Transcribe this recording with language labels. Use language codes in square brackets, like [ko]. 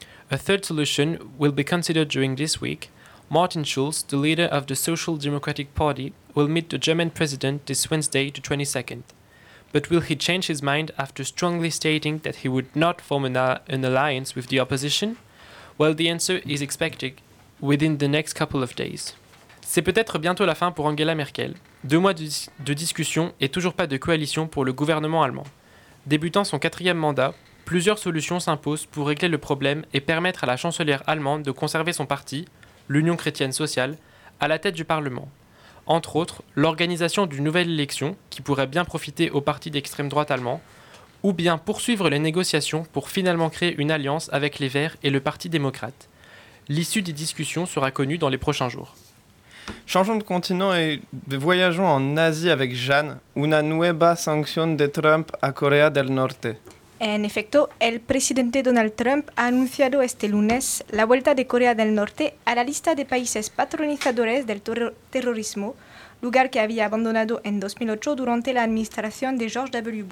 [en] A third solution will be considered during this week. Martin Schulz, the leader of the Social Democratic Party, will meet the German president this Wednesday, the 22nd. But will he change his mind after strongly stating that he would not form an alliance with the opposition? Well, the answer is expected within the next couple of days. [fr] C'est peut-être bientôt la fin pour Angela Merkel. 2 mois de discussion et toujours pas de coalition pour le gouvernement allemand. Débutant son 4e mandat, plusieurs solutions s'imposent pour régler le problème et permettre à la chancelière allemande de conserver son parti, l'Union chrétienne sociale, à la tête du Parlement. Entre autres, l'organisation d'une nouvelle élection qui pourrait bien profiter au parti d'extrême droite allemand, ou bien poursuivre les négociations pour finalement créer une alliance avec les Verts et le Parti démocrate. L'issue des discussions sera connue dans les prochains jours. Changeons de continent et voyageons en Asie avec Jeanne. [es] Una nueva sanción de Trump a Corea del Norte. En efecto, el presidente Donald Trump ha anunciado este lunes la vuelta de Corea del Norte a la lista de países patronizadores del terrorismo, lugar que había abandonado en 2008 durante la administración de George W.